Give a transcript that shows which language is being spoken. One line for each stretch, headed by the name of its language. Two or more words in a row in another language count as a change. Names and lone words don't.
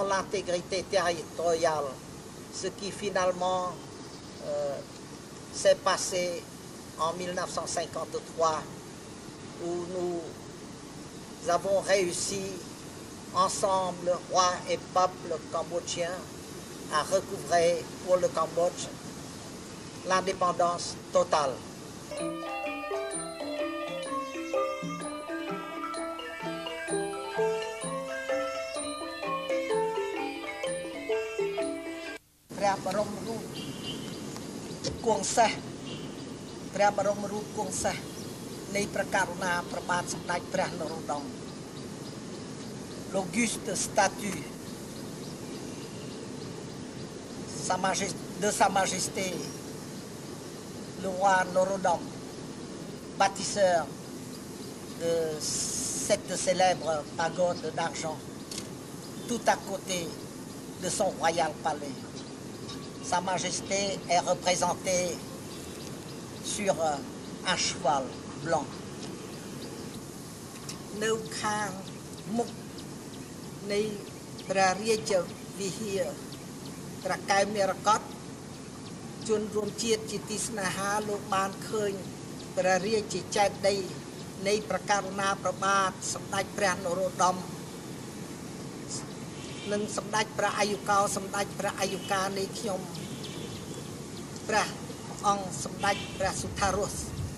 French: l'intégrité territoriale, ce qui finalement s'est passé en 1953, où nous avons réussi ensemble, roi et peuple cambodgien, à recouvrer pour le Cambodge l'indépendance totale.
Khmer: ព្រះបរមរូបគង់សេះព្រះបរមរូបគង់សេះនៃព្រះករុណាព្រះបាទសម្ដេចព្រះនរោត្តម
French: l'auguste statue de Sa Majesté, le roi Norodom, bâtisseur de cette célèbre pagode d'argent, tout à côté de son royal palais. Sa Majesté est représentée sur un cheval blanc.
Khmer: នៅខាងមុខនៃព្រះរាជវិហារត្រកែវមរកតជនរួមជាតិជាទីស្នេហាលោកបានឃើញព្រះរាជចេតិយនៃព្រះករុណាព្រះបាទសម្ដេចព្រះនរោត្តមនិងសម្ដេចព្រះអាយុកោសម្ដេចព្រះអាយុកានៃខ្ញុំព្រះអង្គសម្ដេចព្រះសុថារស